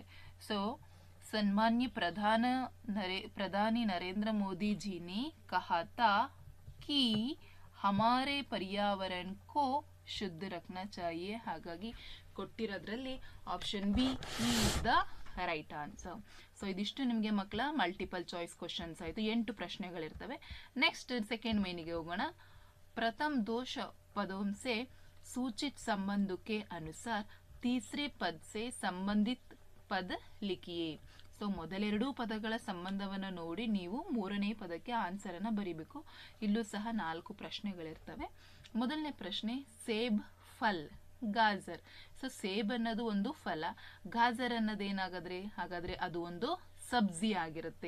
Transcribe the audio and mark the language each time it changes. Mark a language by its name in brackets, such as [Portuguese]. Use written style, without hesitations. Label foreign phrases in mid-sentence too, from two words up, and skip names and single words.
[Hindi] ಸೊ सम्मान्य प्रधानी नरेंद्र मोदी जी ने कहा था कि हमारे पर्यावरण को शुद्ध रखना चाहिए. [Kannada] ಹಾಗಾಗಿ ಕೊಟ್ಟಿರೋದ್ರಲ್ಲಿ [English] option B is the right answer. [Kannada] ಸೊ ಇದಿಷ್ಟು ನಿಮಗೆ ಮಕ್ಕಳ [English] multiple choice questions [Kannada] ಆಯಿತು. 8 ಪ್ರಶ್ನೆಗಳಿರ್ತವೆ. [English] next second [Kannada] ಮೇನಿಗೆ ಹೋಗೋಣ. [Hindi] प्रथम दोष ಪದೋं से सूचित संबंधों के अनुसार तीसरे पद से संबंधित पद लिखिए. [Kannada] ಸೊ ಮೊದಲೆರಡು ಪದಗಳ ಸಂಬಂಧವನ್ನು ನೋಡಿ ನೀವು ಮೂರನೇ ಪದಕ್ಕೆ ಆನ್ಸರ್ ಅನ್ನು ಬರೀಬೇಕು. ಇಲ್ಲೂ ಸಹ 4 ಪ್ರಶ್ನೆಗಳಿರ್ತವೆ. ಮೊದಲನೇ ಪ್ರಶ್ನೆ, [Hindi] सेब फल गाजर. [Kannada] ಸೊ ಸೇಬ್ ಅನ್ನೋದು ಒಂದು ಫಲ, ಗಾಜರ್ ಅನ್ನೋದು ಹಾಗಾದ್ರೆ ಅದು ಒಂದು ಸಬ್ಜಿ ಆಗಿರುತ್ತೆ.